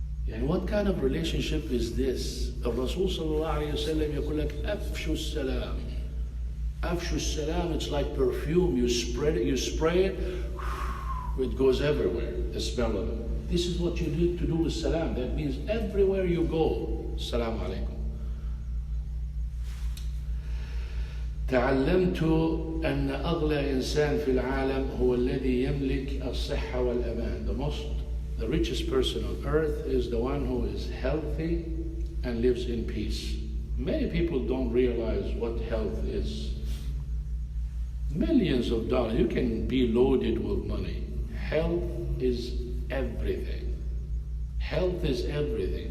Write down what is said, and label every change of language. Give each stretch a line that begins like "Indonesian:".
English: And what kind of relationship is this? The Rasul sallallahu alayhi wa sallam
Arabic: يقول لك أفشوا السلام. أفشوا السلام,
English: it's like perfume. You spread it, you spray it, it goes everywhere, the smell of it. This is what you need to do with salam. That means everywhere you go, salam alaikum.
Arabic: تعلمت أن أغلى إنسان في العالم هو الذي يملك الصحة والأمان.
English: The richest person on earth is the one who is healthy and lives in peace. Many people don't realize what health is. Millions of dollars, you can be loaded with money. Health is everything. Health is everything.